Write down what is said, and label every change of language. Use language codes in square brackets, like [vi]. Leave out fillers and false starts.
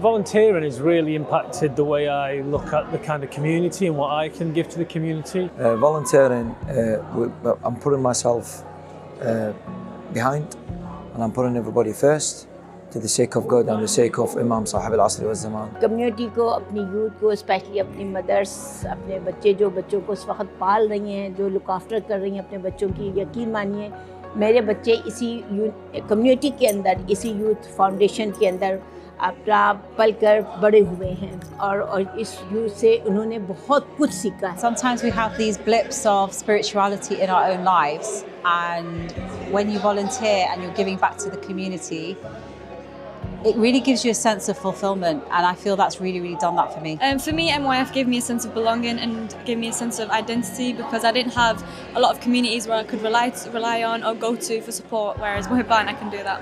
[en] Volunteering has really impacted the way I look at the kind of community and what I can give to the community. Volunteering, I'm putting myself behind, and I'm putting everybody first, to the sake of God and the sake of Imam Sahib al-Asr wa Zaman. [hi] Community को, अपनी youth को, especially अपनी mothers, अपने बच्चे जो बच्चों को इस वक्त पाल रही हैं, जो [en] look after [hi] कर रही हैं अपने बच्चों की, यकीन मानिए मेरे बच्चे इसी community के अंदर, इसी youth foundation के अंदर अपना पल कर बड़े हुए हैं और इस youth से उन्होंने बहुत कुछ सीखा है. [en] Sometimes we have these blips of spirituality in our own lives, and when you volunteer and you're giving back to the community, it really gives you a sense of fulfillment, and I feel that's really done that for me. For me, MYF gave me a sense of belonging and gave me a sense of identity, because I didn't have a lot of communities where I could rely on or go to for support, whereas Muharram I can do that.